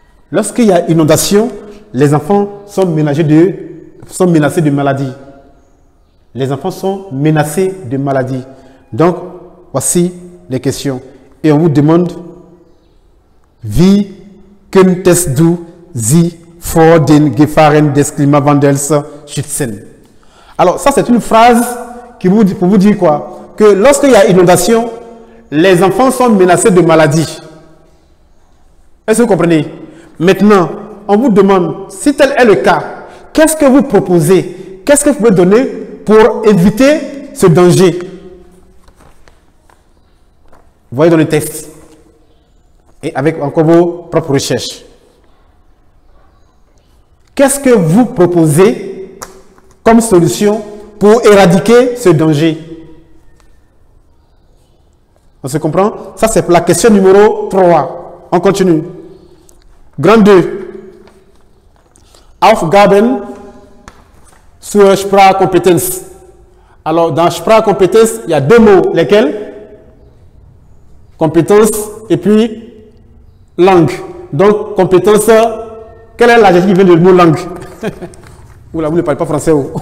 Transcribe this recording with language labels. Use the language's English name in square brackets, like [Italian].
[French] Lorsqu'il y a inondation, les enfants sont menacés de maladies. Les enfants sont menacés de maladies. Donc, voici les questions. Et on vous demande, [German] wie könntest du sie vor den Gefahren des Klimawandels schützen? [French] Alors, ça c'est une phrase pour vous dire quoi? Que lorsqu'il y a inondation, les enfants sont menacés de maladies. Est-ce que vous comprenez? Maintenant, on vous demande, si tel est le cas, qu'est-ce que vous proposez? Qu'est-ce que vous pouvez donner pour éviter ce danger? Vous voyez dans le texte. Et avec encore vos propres recherches. Qu'est-ce que vous proposez comme solution pour éradiquer ce danger? On se comprend? Ça, c'est pour la question numéro 3. On continue. Grand 2. Aufgaben sur Sprachkompetenz. Alors, dans Sprachkompetenz, il y a deux mots. Lesquels? Compétence et puis langue. Donc, compétence, quel est l'adjectif qui vient du mot langue? Oula, vous ne parlez pas français.